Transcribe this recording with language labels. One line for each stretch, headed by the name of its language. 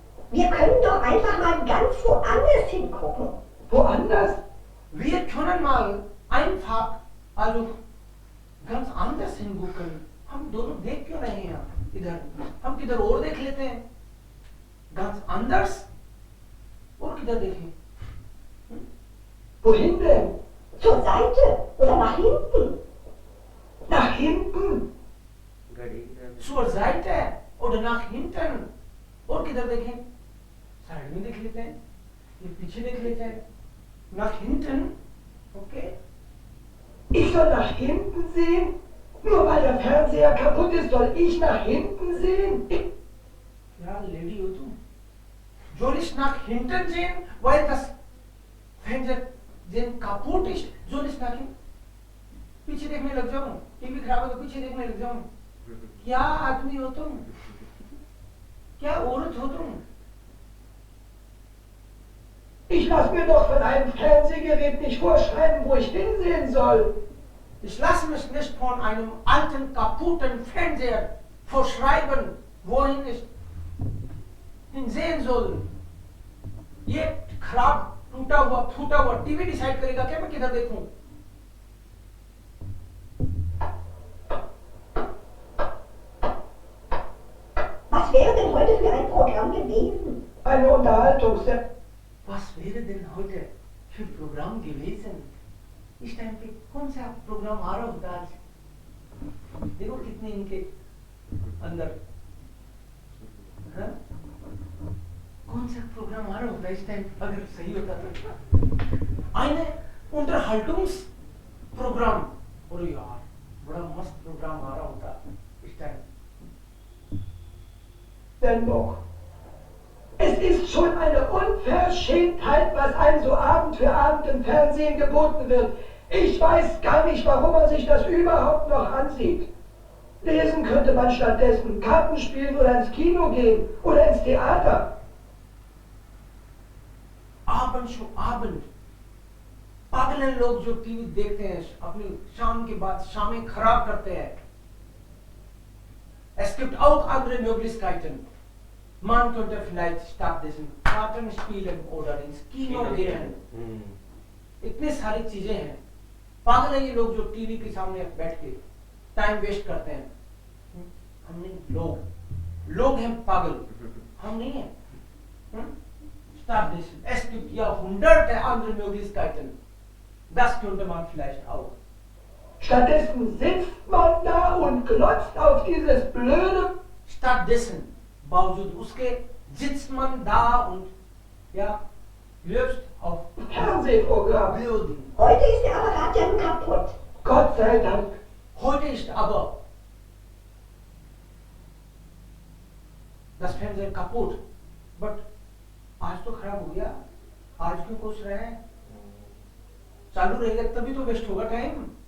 German: Wir können doch einfach mal ganz woanders hingucken. Woanders? Wir können mal einfach, also ganz anders hingucken.
Hindi: हम दोनों देख क्यों रहे हैं इधर? हम किधर और देख लेते हैं.
German: Ganz anders?
Hindi: और किधर देखें?
German: Wohin denn? Zur Seite oder nach hinten. Nach hinten? Zur Seite oder nach hinten?
Hindi: और किधर देखें? साइड में देख लेते हैं, ये पीछे देख लेते हैं.
German: Nach hinten? Okay. Ich soll nach hinten sehen? Nur weil der Fernseher kaputt ist, soll ich nach hinten sehen? Ja, Lady
Hindi: हो तुम.
German: Soll ich nach hinten sehen, weil das Fernseher kaputt ist? Soll ich nach hinten?
Hindi: पीछे देखने लग जाऊं. TV खराब है तो पीछे देखने लग जाऊं. क्या आदमी हो तुम? क्या औरत हो तुम?
German: Ich lasse mir doch von einem Fernsehgerät nicht vorschreiben, wo ich hinsehen soll. Ich lasse mich nicht von einem alten, kaputten Fernseher vorschreiben, wohin ich hinsehen soll.
Hindi: ये खराब, टूटा हुआ, फूटा हुआ टीवी डिसाइड करेगा क्या मैं किधर देखूं?
German: Was wäre denn heute für ein Programm gewesen? Eine Unterhaltungssendung. Was wäre denn heute für Programm gewesen?
Hindi: इस टाइम पे कौन सा प्रोग्राम आ रहा होता आज? देखो कितने इनके अंदर, हाँ? कौन सा प्रोग्राम आ रहा होता इस टाइम अगर सही होता तो?
German: Eine Unterhaltungsprogramm.
Hindi: और यार बड़ा मस्त प्रोग्राम आ रहा होता इस time.
German: Sendung. Es ist schon eine Unverschämtheit, was einem so Abend für Abend im Fernsehen geboten wird. Ich weiß gar nicht, warum man sich das überhaupt noch ansieht. Lesen könnte man stattdessen, Karten spielen oder ins Kino gehen oder ins Theater. Abend schon Abend.
Hindi: पागल हैं लोग जो TV देखते हैं अपनी शाम के बाद शामें खराब करते हैं.
German: Es gibt auch andere Möglichkeiten. Man könnte vielleicht stattdessen Karten spielen oder ins Kino gehen.
Hindi: इतने सारी चीजें हैं. पागल हैं ये लोग जो टीवी के सामने बैठ के टाइम वेस्ट करते हैं. हम नहीं, लोग हैं पागल, हम नहीं हैं.
German: Stattdessen, es gibt ja hunderte andere Möglichkeiten. Das könnte man vielleicht auch. Stattdessen sitzt man da und glotzt auf dieses blöde. Stattdessen,
Hindi: बावजूद उसके,
German: sitzt man da und ja, löst auf Fernsehprogramm. Blöden. Heute ist der Apparat ja nun kaputt. Gott sei Dank. Heute ist aber das Fernseher kaputt.
Hindi: But आज तो खराब हो गया. आज क्यों कोस रहे हैं? चालू रहेगा तभी तो वेस्ट होगा टाइम.